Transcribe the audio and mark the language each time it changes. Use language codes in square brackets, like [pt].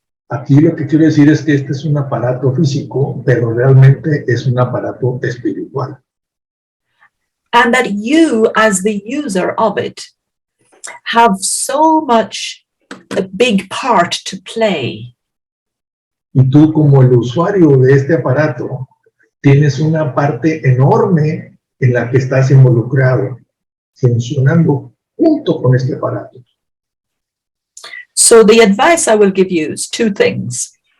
[es] Aquí lo que quiero decir es que este es un aparato físico, pero realmente es un aparato espiritual. [en] And that you, as the user of it, have so much a big part to play. [es] Y tú, como el usuario de este aparato, tienes una parte enorme en la que estás involucrado, funcionando junto con este aparato. [en] So the advice I will give you is two things.